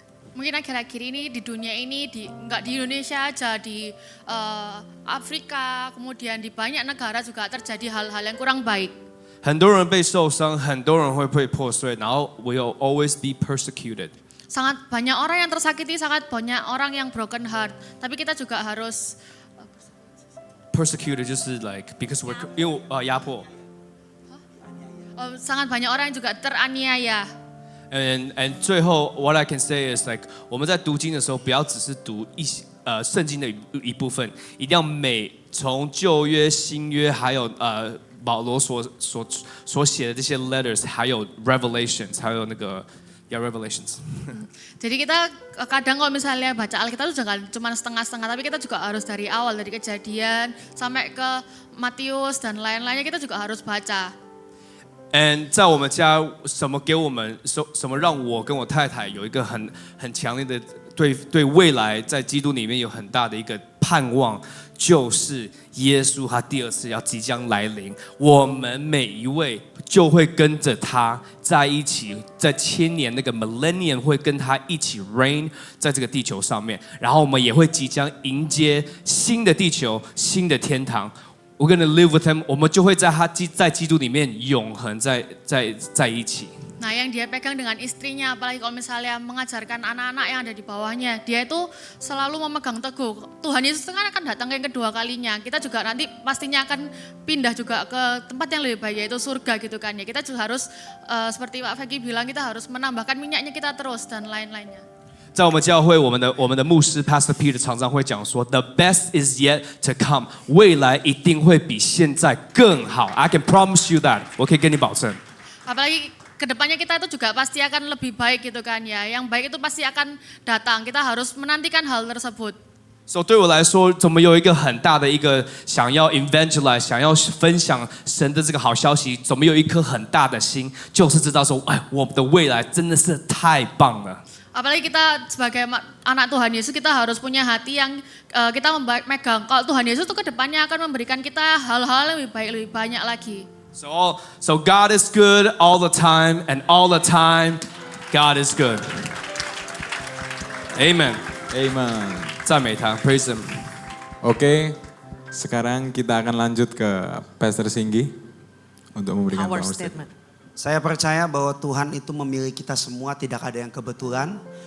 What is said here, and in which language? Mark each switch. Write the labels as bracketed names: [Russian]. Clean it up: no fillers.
[Indonesian] Mungkin akhir-akhir ini di dunia ini, nggak di Indonesia aja, di Afrika, kemudian di banyak negara juga terjadi hal-hal yang kurang baik. [Chinese] 很多人被受伤，很多人会被破碎，然后 [English] will always be persecuted。 [Indonesian] Sangat banyak orang yang tersakiti, sangat banyak orang yang broken heart. Tapi kita juga harus [English] persecuted [Chinese] 就是 [English] like because we're [Chinese] 因为压迫。 [Indonesian] sangat banyak orang yang juga teraniaya. [Chinese] And 最后 [English] what I can say is like [Chinese] 我们在读经的时候，不要只是读圣经的一部分，一定要从旧约、新约，还有保罗所写的这些 letters， 还有 Revelations， 还有那个 Revelations。 [Indonesian] Jadi kita kadang kalau misalnya baca Alkitab itu jangan cuma setengah-setengah, tapi kita juga harus dari awal, dari Kejadian sampai ke Matius dan lain-lainnya kita juga harus baca. [Chinese] And 在我们家，什么让我跟我太太有一个很强烈的对未来在基督里面有很大的一个盼望，就是耶稣他第二次要即将来临，我们每一位就会跟着他在一起，在千年那个 millennium 会跟他一起 reign 在这个地球上面，然后我们也会即将迎接新的地球、新的天堂。 [English] We're gonna live with him， [Chinese] 我们就会在基督里面永恒在一起。 [Indonesian] Nah, yang dia pegang dengan istrinya, apalagi kalau misalnya mengajarkan anak-anak yang ada di bawahnya, dia itu selalu memegang teguh. Tuhan Yesus kan akan datang yang kedua kalinya. Kita juga nanti pastinya akan pindah juga ke tempat yang lebih baik, yaitu surga gitu kan ya. Kita juga harus seperti Pak Fegi bilang, kita harus menambahkan minyaknya kita terus dan lain-lainnya. [Chinese] 在我们教会，我们的牧师 Pastor Peter 常常会讲说 ， [English] The best is yet to come， [Chinese] 未来一定会比现在更好。 [English] I can promise you that， [Chinese] 我可以跟你保证。 [Indonesian] Apalagi kedepannya kita itu juga pasti akan lebih baik gitu kan ya. Yang baik itu pasti akan datang. Kita harus menantikan hal tersebut. So 对我来说，怎么有一个很大的一个想要 evangelize， 想要分享神的这个好消息，怎么有一颗很大的心，就是知道说，哎，我们的未来真的是太棒了。 Apalagi kita sebagai anak Tuhan Yesus, kita harus punya hati yang kita megang. Kalau Tuhan Yesus itu ke depannya akan memberikan kita hal-hal yang lebih baik, lebih banyak lagi. [English] So God is good all the time, and all the time God is good. Amen. Amen. [Chinese] 赞美他 ， [English] Praise Him. [Indonesian] Oke, sekarang kita akan lanjut ke Pastor Singgi untuk memberikan [English] Power power statement. [Indonesian] Saya percaya bahwa Tuhan itu memilih kita semua, tidak ada yang kebetulan.